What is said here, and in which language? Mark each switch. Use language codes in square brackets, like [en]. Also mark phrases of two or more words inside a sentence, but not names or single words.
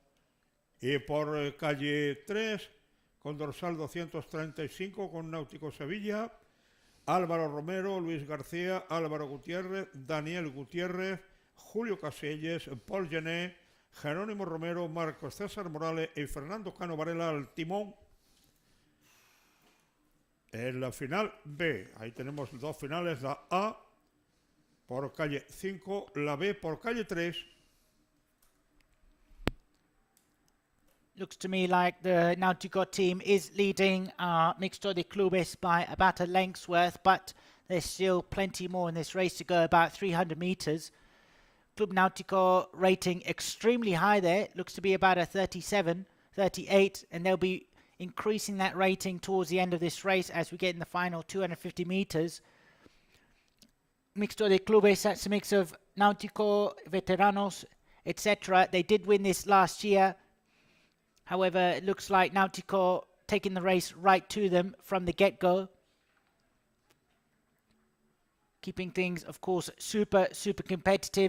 [es] Y por calle 3, con dorsal 235, con Náutico Sevilla, Álvaro Romero, Luis García, Álvaro Gutiérrez, Daniel Gutiérrez, Julio Caselles, Paul Gené, Jerónimo Romero, Marcos César Morales y Fernando Cano Varela al timón. En la final B, ahí tenemos dos finales, la A por calle 5, la B por calle 3. [en] Looks to me like the Náutico team is leading Mixto de Clubes by about a length's worth, but there's still plenty more in this race to go, about 300 meters. Club Náutico rating extremely high there, looks to be about a 37, 38, and they'll be increasing that rating towards the end of this race as we get in the final 250 meters. Mixto de Clubes, that's a mix of Náutico, veteranos, etc. They did win this last year. However, it looks like Náutico taking the race right to them from the get-go. Keeping things, of course, super competitive.